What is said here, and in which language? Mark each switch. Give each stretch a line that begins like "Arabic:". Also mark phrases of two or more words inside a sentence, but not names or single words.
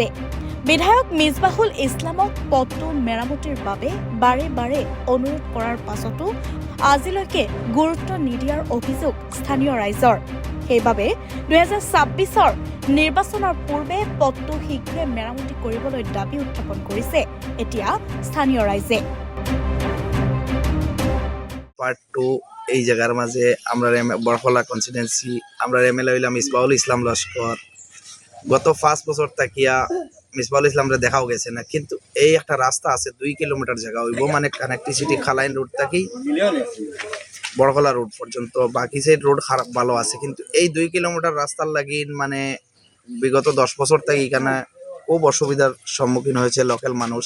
Assamese: বিধায়ক মিছবাহুল ইছলামক পথটো মেৰামতিৰ বাবে বাৰে বাৰে অনুৰোধ কৰাৰ পাছতো আজিলৈকে গুৰুত্ব নিদিয়াৰ অভিযোগ স্থানীয় ৰাইজৰ। সেইবাবে 2026 নিৰ্বাচনৰ পূৰ্বে পথটো শীঘ্ৰে মেৰামতি কৰিবলৈ দাবী উত্থাপন কৰিছে এতিয়া স্থানীয় রাইজে।
Sylheti: পার্ট 2 এই জায়গার মাঝে আমরা বরখলা কনস্টিটুয়েন্সি আমরা এমএলএ হইলাম মিসবাহুল ইসলাম লস্কর। গত 5 বছর তাকিয়া মিসবাহুল ইসলামরে দেখাও গেছে না, কিন্তু এই একটা রাস্তা আছে 2 কিলোমিটার জায়গা হইব, মানে কানেক্টিভিটি খালাইন রোড থাকি বরখলা রোড পর্যন্ত বাকি
English: side road
Sylheti: খারাপ ভালো আছে, কিন্তু এই 2 কিলোমিটার রাস্তার লাগি মানে বিগত 10 বছর থেকে এখানে খুব অসুবিধার সম্মুখীন হয়েছে লোকাল মানুষ।